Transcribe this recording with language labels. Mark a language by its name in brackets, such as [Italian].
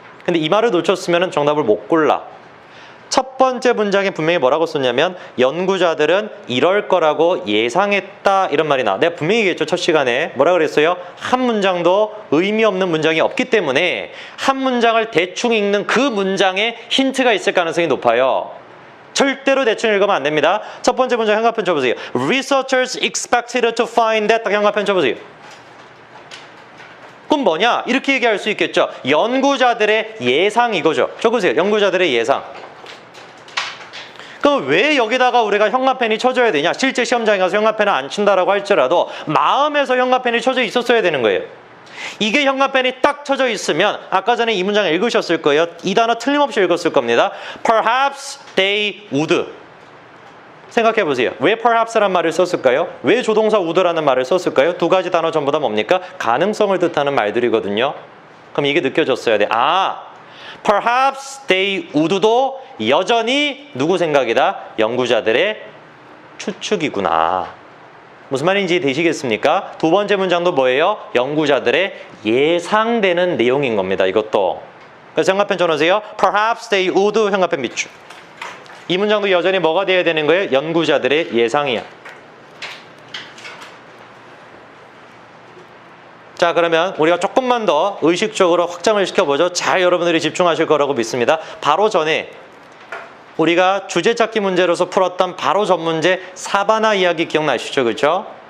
[Korean] 근데 이 말을 놓쳤으면 정답을 못 골라. 첫 번째 문장에 분명히 뭐라고 썼냐면 연구자들은 이럴 거라고 예상했다 이런 말이 나와. 내가 분명히 얘기했죠, 첫 시간에. 뭐라 그랬어요? 한 문장도 의미 없는 문장이 없기 때문에 한 문장을 대충 읽는 그 문장에 힌트가 있을 가능성이 높아요. 절대로 대충 읽으면 안 됩니다. 첫 번째 문장 현관편 쳐보세요. [English] Researchers expected to find that. [Korean] 딱 현관편 쳐보세요. 그럼 뭐냐? 이렇게 얘기할 수 있겠죠. 연구자들의 예상 이거죠. 적으세요. 연구자들의 예상. 그럼 왜 여기다가 우리가 현관펜이 쳐져야 되냐? 실제 시험장에 가서 현관펜을 안 친다라고 할지라도 마음에서 현관펜이 쳐져 있었어야 되는 거예요. 이게 현관펜이 딱 쳐져 있으면 아까 전에 이 문장 읽으셨을 거예요. 이 단어 틀림없이 읽었을 겁니다. [English] Perhaps they would. [Korean] 생각해 보세요. 왜 perhaps란 말을 썼을까요? 왜 조동사 would라는 말을 썼을까요? 두 가지 단어 전부 다 뭡니까? 가능성을 뜻하는 말들이거든요. 그럼 이게 느껴졌어야 돼. [English] Perhaps they would [Korean] 도 여전히 누구 생각이다? 연구자들의 추측이구나. 무슨 말인지 되시겠습니까? 두 번째 문장도 뭐예요? 연구자들의 예상되는 내용인 겁니다. 이것도. 그래서 현관펜 쳐놓으세요. [English] Perhaps they would [Korean] 현관펜 밑줄. 이 문장도 여전히 뭐가 돼야 되는 거예요? 연구자들의 예상이야. 자, 그러면 우리가 조금만 더 의식적으로 확장을 시켜보죠. 잘 여러분들이 집중하실 거라고 믿습니다. 바로 전에 우리가 주제 찾기 문제로서 풀었던 바로 전 문제 사바나 이야기 기억나시죠? 그렇죠?